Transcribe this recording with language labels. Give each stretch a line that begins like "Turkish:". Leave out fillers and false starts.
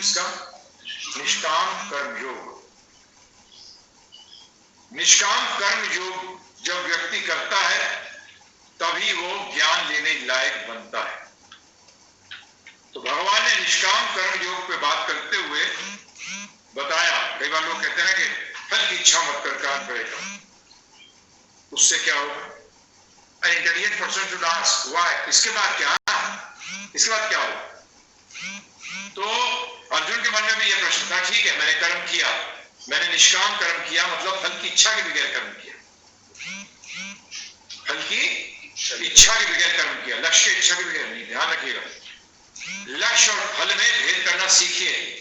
Hindi: इसका निष्काम कर्म योग, निष्काम कर्म योग जब व्यक्ति करता है तभी वो ज्ञान लेने लायक बनता है। तो भगवान ने निष्काम कर्म योग पे बात करते हुए बताया, कई बार लोग कहते हैं कि फल की इच्छा मत कर, काम करेगा, उससे क्या होगा?
English: An intelligent person should ask why?
Hindi: इसके बाद क्या? इसके बाद क्या होगा? तो अर्जुन के मन में भी यह प्रश्न था, ठीक है मैंने कर्म किया, मैंने निष्काम कर्म किया, मतलब फल की इच्छा के बगैर कर्म किया, फल की इच्छा के बगैर कर्म किया, लक्ष्य की इच्छा के बगैर नहीं। ध्यान रखिएगा, लक्ष्य और फल में भेद करना सीखिए।